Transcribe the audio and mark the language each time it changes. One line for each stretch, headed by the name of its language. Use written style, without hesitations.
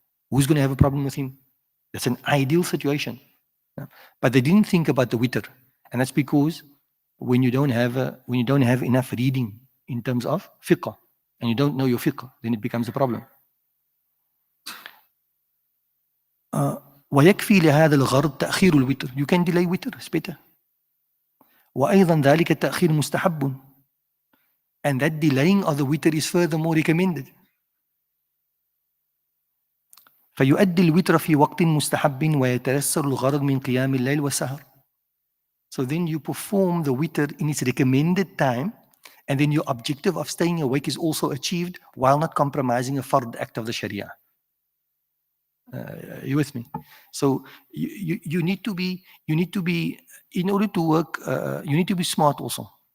English: Who's going to have a problem with him? That's an ideal situation. But they didn't think about the witr. And that's because when you don't have enough reading in terms of fiqh, and you don't know your fiqh, then it becomes a problem.
Arabic: ويكفي لهذا الغرض تأخير الوتر.
English: You can delay witr, it's better.
Arabic: وأيضا ذلك التأخير مستحب.
English: And that delaying of the witr is furthermore recommended.
Arabic: فيؤدي الوتر في وقت مستحب ويتيسر الغرض من قيام الليل والسهر.
English: So then you perform the witr in its recommended time, and then your objective of staying awake is also achieved while not compromising a fard act of the Sharia. You with me? So you need to be, in order to work, you need to be smart also.